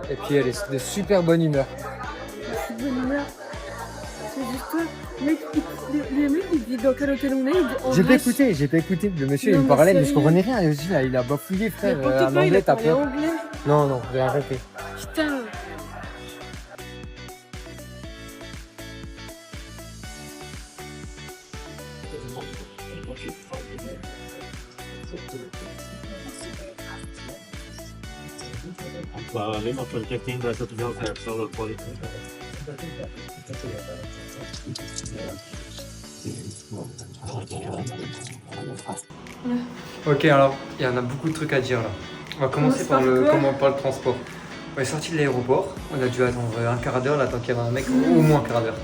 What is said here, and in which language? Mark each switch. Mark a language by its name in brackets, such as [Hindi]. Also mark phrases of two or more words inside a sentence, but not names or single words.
[French] Et puis elle est de super bonne humeur. Je suis de bonne humeur. C'est juste toi. Mec, les mecs, ils disent dans quel hôtel on est. J'ai pas écouté. Le monsieur, Non, il me parlait, mais je sérieux. comprenais rien. Et aussi, là, il a bafouillé, frère. N'importe En quoi, il a anglais, t'as parlé peur. anglais. Non, j'ai arrêté. Putain. Lima porque quem vai tiver o certo só pode. Ok, alors, il y en a beaucoup de trucs à dire là. On va commencer par le transport. On est sorti de l'aéroport, on a dû attendre un quart d'heure là, tant qu'il y avait un mec, au moins un quart d'heure.